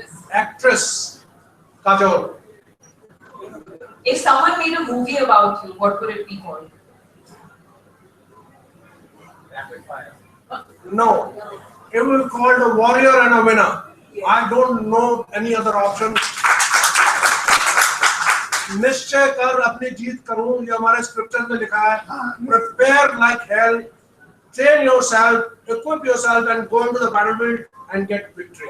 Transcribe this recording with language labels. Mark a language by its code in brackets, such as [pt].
[en] Actress? Kajol. If someone made a movie about you, what would it be called? Rapid fire. No. It will be called A Warrior and a Winner. I don't know any other option. [hi] निश्चय कर अपनी जीत करूं, ये हमारे scripture में लिखा है. [en] Prepare like hell, train yourself, equip yourself, and go into the battlefield and get victory.